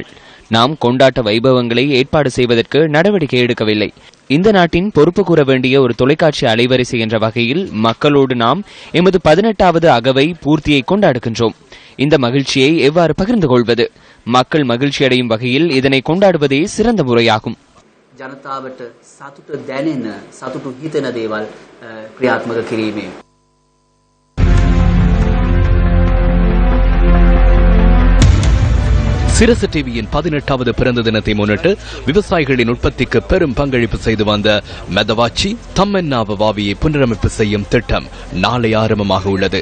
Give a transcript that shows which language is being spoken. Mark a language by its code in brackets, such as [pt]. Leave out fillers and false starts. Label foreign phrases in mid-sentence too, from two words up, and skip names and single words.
[ta] நாம் கொண்டாட்ட வைபவங்களை ஏற்பாடு செய்வதற்கு நடவடிக்கை எடுக்கவில்லை. இந்த நாட்டின் பொறுப்பு கூற வேண்டிய ஒரு தொலைக்காட்சி அலைவரிசை என்ற வகையில் மக்களோடு நாம் எமது 18வது அகவை பூர்த்தியை கொண்டாடுகின்றோம். இந்த மகிழ்ச்சியை எவ்வாறு பகிர்ந்து கொள்வது? மக்கள் மகிழ்ச்சி அடையும் வகையில் இதனை கொண்டாடுவதே சிறந்த முறையாகும். [si] ජනතාවට සතුට දැනෙන සතුටු හිතෙන දේවල් ක්‍රියාත්මක කිරීමේ [ta] சிரசு டிவியின் 18வது பிறந்த தினத்தை முன்னிட்டு விவசாயிகளின் உற்பத்திக்கு பெரும் பங்களிப்பு செய்து வந்த மெதவாச்சி தம்மென்னாவ வாவியை புனரமைப்பு செய்யும் திட்டம் நாளை ஆரம்பமாக உள்ளது.